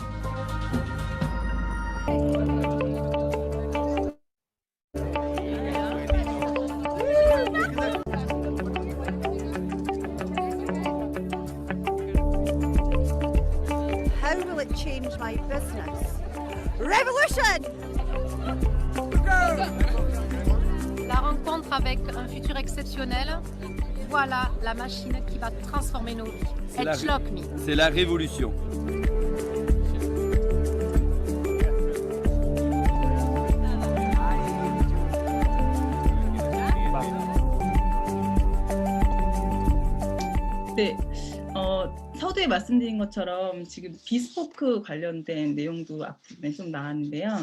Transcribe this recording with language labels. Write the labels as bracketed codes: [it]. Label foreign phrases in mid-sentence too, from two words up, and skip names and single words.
[en] How will it change my business? Revolution! [fr] La rencontre avec un futur exceptionnel, voilà la machine qui va transformer nos vies. Edgelock Me. C'est la révolution. [ko] 네, 서두에 말씀드린 것처럼 지금 비스포크 관련된 내용도 앞부분에 좀 나왔는데요.